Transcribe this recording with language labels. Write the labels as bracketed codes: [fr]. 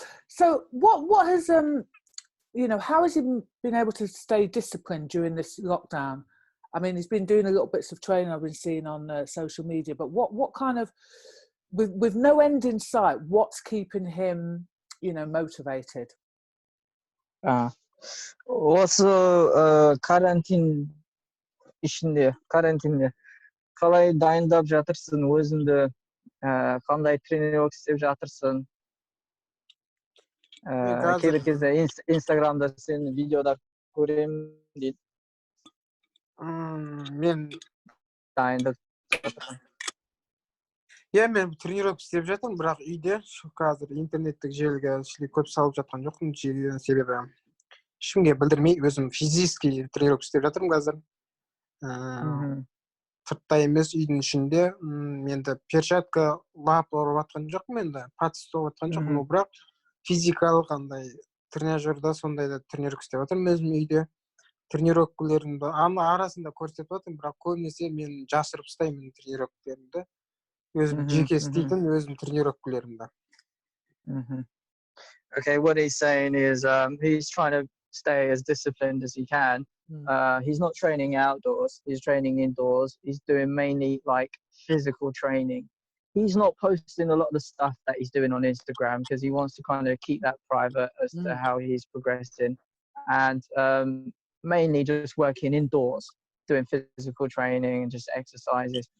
[en] So what has you know, how has he been able to stay disciplined during this lockdown? I mean, he's been doing a little bits of training I've been seeing on social media, but what kind of, with no end in sight, what's keeping him, you know, motivated? [kk] Also карантин ішінде, карантинде қалай дайындап жатырсың, өзіңді қандай тренировка істеп жатырсың? Кейбір кезде Инстаграмда сені видеода көремін дейді. Мен дайындап жатырмын. Мен тренировка істеп жатырмын, бірақ үйде қазір интернеттік желіге көп салып жатқан жоқпын, себебі ешкімге білдірмей өзім физический тренировка істеп жатырмын қазір. Сыртта емес, үйдің ішінде. Менде перчатка лап ұрып жатқан жоқпын, енді пат ұстап жатқан жоқпын, бірақ физикалық андай тренажерда сондайда тренировка істеп жатырмын өзім үйде. Тренировкаларымды арасында көрсетіп жатырмын, бірақ көбінесе мен жасырып ұстаймын тренировкаларымды. Өзім жеке істейтін өзім тренировкаларымды. [en] Okay, what he's saying is he's trying to stay as disciplined as he can. He's not training outdoors, he's training indoors. He's doing mainly like physical training. He's not posting a lot of the stuff that he's doing on Instagram because he wants to kind of keep that private as to how he's progressing, and mainly just working indoors, doing physical training and just exercises.